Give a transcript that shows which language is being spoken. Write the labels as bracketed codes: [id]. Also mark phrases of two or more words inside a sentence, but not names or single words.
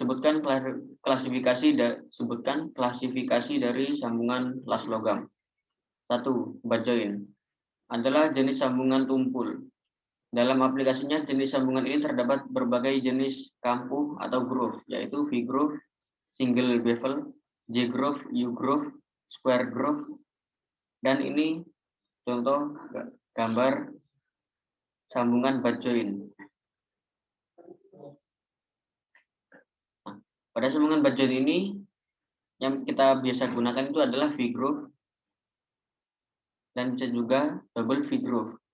[id] Sebutkan klasifikasi dari sambungan las logam. 1. [en] Butt joint [id] adalah jenis sambungan tumpul. Dalam aplikasinya, jenis sambungan ini terdapat berbagai jenis kampuh atau groove, yaitu V-groove, single bevel, J-groove, U-groove, square groove, dan ini contoh gambar sambungan [en] butt joint. [id] Pada sambungan [en] butt joint [id] ini, yang kita biasa gunakan itu adalah V-groove, dan bisa juga double V-groove.